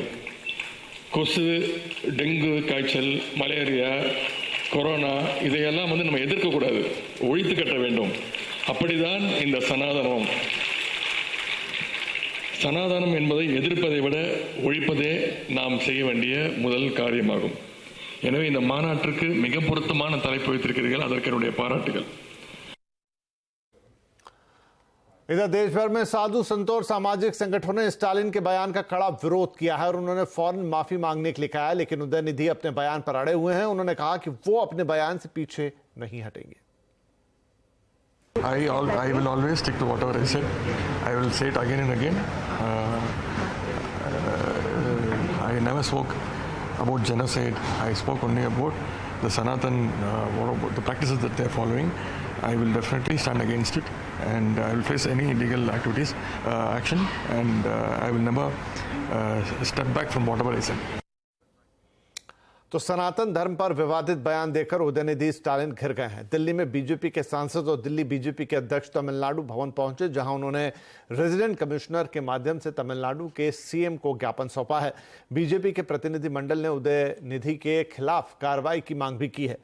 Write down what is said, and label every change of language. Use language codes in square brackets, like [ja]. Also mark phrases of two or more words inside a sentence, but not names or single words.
[ta] கொசு, டெங்கு காய்ச்சல், மலேரியா, கொரோனா இதையெல்லாம் நம்ம எதிர்க்கக்கூடாது, ஒழித்து கட்ட வேண்டும். அப்படிதான் இந்த சனாதனம் என்பதை எதிர்ப்பதை விட ஒழிப்பதே நாம் செய்ய வேண்டிய முதல் காரியமாகும். எனவே இந்த மாநாட்டிற்கு மிக பொருத்தமான தலைப்பு வைத்திருக்கிறீர்கள், அதற்கு என்னுடைய பாராட்டுகள். [hi] इधर देश भर में साधु संतों और सामाजिक संगठनों ने स्टालिन के बयान का कड़ा विरोध किया है और उन्होंने फौरन माफी मांगने के लिए कहा है। लेकिन उदयनिधि अपने बयान पर अड़े हुए हैं। उन्होंने कहा कि वो अपने बयान से पीछे नहीं हटेंगे। [en] I will always stick to whatever I said. I will say it again and again. I never spoke about genocide. I spoke only about the Sanatan, the practices that they are following. I will definitely stand against it, and I will face any illegal activities, action, and I will never step back from whatever I said. [hi] तो सनातन धर्म पर विवादित बयान देकर उदयनिधि स्टालिन घिर गए हैं। दिल्ली में बीजेपी के सांसद और दिल्ली बीजेपी के अध्यक्ष तमिलनाडु भवन पहुंचे, जहां उन्होंने रेजिडेंट कमिश्नर के माध्यम से तमिलनाडु के सीएम को ज्ञापन सौंपा है। बीजेपी के प्रतिनिधि मंडल ने उदयनिधि के खिलाफ कार्रवाई की मांग भी की है।